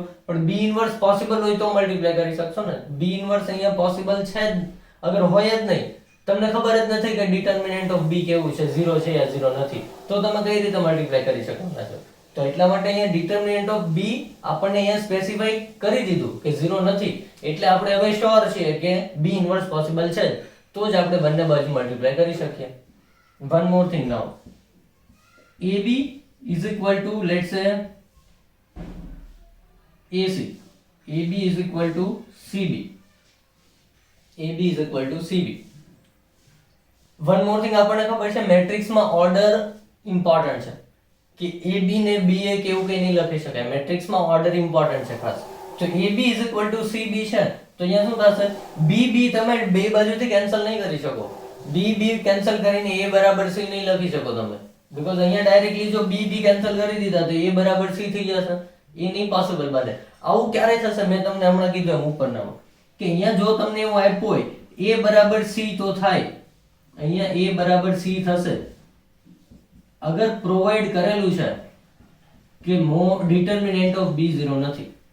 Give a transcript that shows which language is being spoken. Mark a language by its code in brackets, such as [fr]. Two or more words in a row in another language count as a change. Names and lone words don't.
[gu] પણ b ઇન્વર્સ પોસિબલ હોય તો મલ્ટીપ્લાય કરી શકશો ને. b ઇન્વર્સ અહીંયા પોસિબલ છે જ, અગર હોય જ નહીં, તમને ખબર જ નથી કે [en] determinant of b [gu] કેવું છે, 0 છે યા 0 નથી, તો તમે કઈ રીતે મલ્ટીપ્લાય કરી શકવાના છો. તો એટલા માટે અહીંયા [en] determinant of b [gu] આપણને અહીંયા સ્પેસિફાઈ કરી દીધું કે 0 નથી, એટલે આપણે હવે શ્યોર છીએ કે b ઇન્વર્સ પોસિબલ છે તો જ આપણે બંને બાજુ મલ્ટીપ્લાય કરી શકીએ. [en] One more thing now, AB is equal to, let's say, AC. AB is equal to CB. AB is equal to CB. one more thing [gu] આપણને ખબર છે મેટ્રિક્સમાં [en] order important [gu] છે કે AB ને BA કેવું કઈ નહીં લખી શકાય, મેટ્રિક્સમાં [en] order important [gu] છે ખાસ. તો [en] AB is equal to CB [gu] છે તો અહીંયા શું થશે, BB તમે બે બાજુથી કેન્સલ નહીં કરી શકો, BB કેન્સલ કરીને A બરાબર C નહીં લખી શકો તમે, બીકોઝ અહીંયા ડાયરેક્ટલી જો BB કેન્સલ કરી દીધા તો A બરાબર C થઈ જશે, એ નહીં પોસિબલ બને. આવું ક્યારે થશે, મેં તમને હમણાં કીધું એમ ઉપરનામાં કે અહીંયા જો તમને એવું આપ્યું હોય A બરાબર C તો થાય, અહીંયા A બરાબર C થશે અગર પ્રોવાઈડ કરેલું છે કે [en] determinant of B [gu] 0 નથી.